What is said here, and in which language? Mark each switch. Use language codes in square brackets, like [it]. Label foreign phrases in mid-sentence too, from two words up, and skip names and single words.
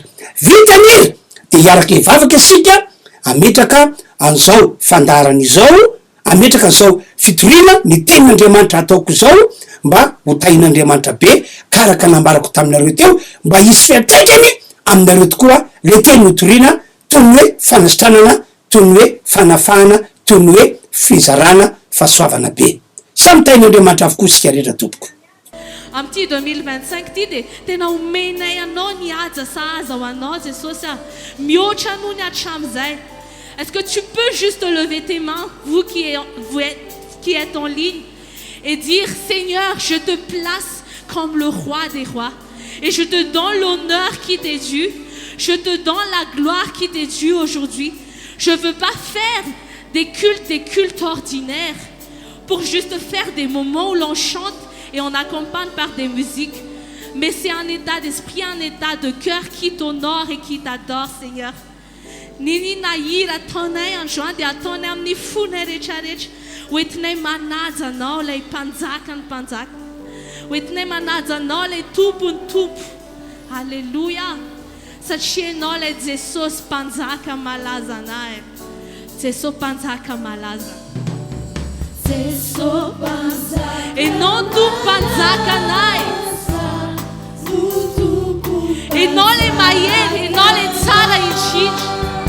[mg] Vita ny hira de hiaraka hivavaka asika ametraka an'izao fandarana izao, ametraka an'izao fitoriana ny tenin'Andriamanitra ataoko zao mba ho tahin'Andriamanitra be karaka nambarako taminareo teo mba hisy fiantraikany aminareo tokoa le teny hotoriana toy ny hoe fanasitranana, toy ny hoe fanafahana, toy ny hoe fizarana fahasoavana be. Samy tahin'Andriamanitra avokoa sika rehetra tompoko. Amty 2025 ty de tena omenay anao ny aja sahaza ho anao Jesosy a, mihoatra noho ny hatramizay. [fr] Est-ce que tu peux juste lever tes mains, vous qui êtes en ligne, et dire Seigneur, je te place comme le roi des rois et je te donne l'honneur qui t'est dû, je te donne la gloire qui t'est due aujourd'hui. Je veux pas faire des cultes ordinaires pour juste faire des moments où l'on chante et on accompagne par des musiques, mais c'est un état d'esprit, un état de cœur qui t'honore et qui t'adore, Seigneur. [mg] Nini nahira ataonay androany de ataonay amin'ny fonay rehetrarehetra hoentinay manaja anao lay mpanjaka ny mpanjaka, hoentinay manaja anao lay tompony tompo. Alleluia, satria anao lay Jesosy mpanjaka malaza anay, Jesosy mpanjaka malaza, Jesosy mpanjaka enao tompo mpanjaka anay, enao lay mahery, enao lay tsara indrindra.